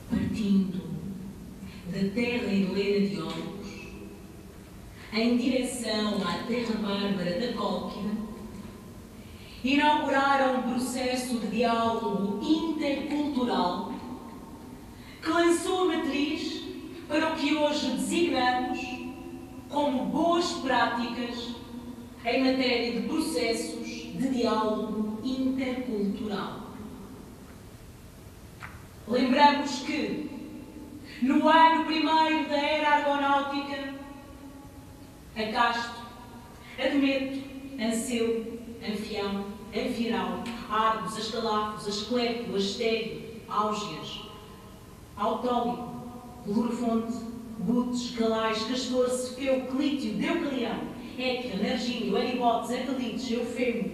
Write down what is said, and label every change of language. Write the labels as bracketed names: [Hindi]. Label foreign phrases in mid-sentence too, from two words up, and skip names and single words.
[Portuguese] partindo da terra helena de Olmos, em direção à terra bárbara da Cólquida, inauguraram um processo de diálogo intercultural que lançou a matriz para o que hoje designamos como boas práticas em matéria de processos de diálogo intercultural. Lembramos que, no ano primeiro da era argonáutica, Acasto, Admeto, Anceu, Anfião, Anfiral, Argos, Ascalafos, Asclepio, Astério, Áugeas, Autólico, Belorofonte, Butes, Calais, Castor, Cefeu, Clítio, Deucalião, Équio, Nargínio, Eribotes, Acalides, Eufemo,